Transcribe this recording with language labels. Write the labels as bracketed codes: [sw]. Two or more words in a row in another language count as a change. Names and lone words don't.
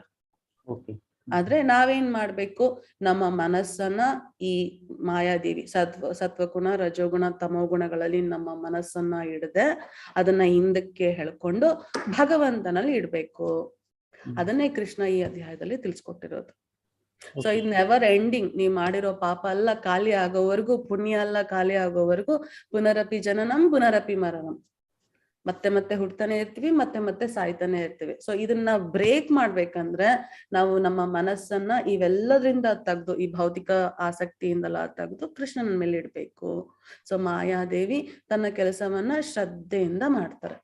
[kn] ಆದ್ರೆ ನಾವೇನ್ ಮಾಡ್ಬೇಕು, ನಮ್ಮ ಮನಸ್ಸನ್ನ ಈ ಮಾಯಾದೇವಿ ಸತ್ವಗುಣ, ರಜೋಗುಣ, ತಮೋಗುಣಗಳಲ್ಲಿ ನಮ್ಮ ಮನಸ್ಸನ್ನ ಇಡದೆ ಅದನ್ನ ಹಿಂದಕ್ಕೆ ಹೇಳ್ಕೊಂಡು ಭಗವಂತನಲ್ಲಿ ಇಡ್ಬೇಕು. ಅದನ್ನೇ ಕೃಷ್ಣ ಈ ಅಧ್ಯಾಯದಲ್ಲಿ ತಿಳಿಸ್ಕೊಟ್ಟಿರೋದು. ಸೊ ಇದು [en] never ending. [kn] ನೀವ್ ಮಾಡಿರೋ ಪಾಪ ಎಲ್ಲ ಖಾಲಿ ಆಗೋವರೆಗೂ, ಪುಣ್ಯ ಎಲ್ಲ ಖಾಲಿ ಆಗೋವರೆಗೂ [sa] ಪುನರಪಿ ಜನನಂ ಪುನರಪಿ ಮರಣಂ, [kn] ಮತ್ತೆ ಮತ್ತೆ ಹುಡ್ತಾನೆ ಇರ್ತೀವಿ, ಮತ್ತೆ ಮತ್ತೆ ಸಾಯ್ತಾನೆ ಇರ್ತೀವಿ. ಸೊ ಇದನ್ನ ಬ್ರೇಕ್ ಮಾಡ್ಬೇಕಂದ್ರೆ ನಾವು ನಮ್ಮ ಮನಸ್ಸನ್ನ ಇವೆಲ್ಲದ್ರಿಂದ ತೆಗ್ದು, ಈ ಭೌತಿಕ ಆಸಕ್ತಿಯಿಂದಲ್ಲ ತೆಗ್ದು ಕೃಷ್ಣನ ಮೇಲೆ ಇಡ್ಬೇಕು. ಸೊ ಮಾಯಾದೇವಿ ತನ್ನ ಕೆಲಸವನ್ನ ಶ್ರದ್ಧೆಯಿಂದ ಮಾಡ್ತಾರೆ.